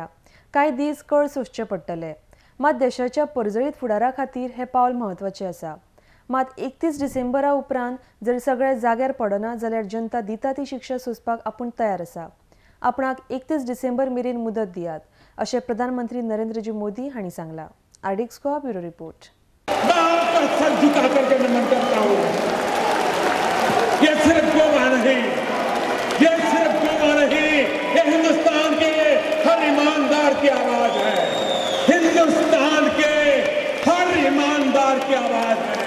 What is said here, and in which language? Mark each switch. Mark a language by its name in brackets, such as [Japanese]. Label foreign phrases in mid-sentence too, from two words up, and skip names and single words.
[Konkani] कांय दीस कळ सोंसचे पडटले. मात देशाच्या परजळीत फुडारा खातीर हे पावल म्हत्वाचें आसा. मात 31 डिसेंबरा उपरांत जर सगळे जाग्यार पडना जाल्यार जनता दिता ती शिक्षा सोंसपाक आपूण तयार आसा. आपणाक 31 डिसेंबर मेरेन मुदत दियात, अशें प्रधानमंत्री नरेंद्र मोदी हांणी सांगलां. आर्डिक्स गोवा [English] bureau report. [Hindi] ये हिंदुस्तान के हर ईमानदार की आवाज है. हिंदुस्तान के हर ईमानदार की आवाज है.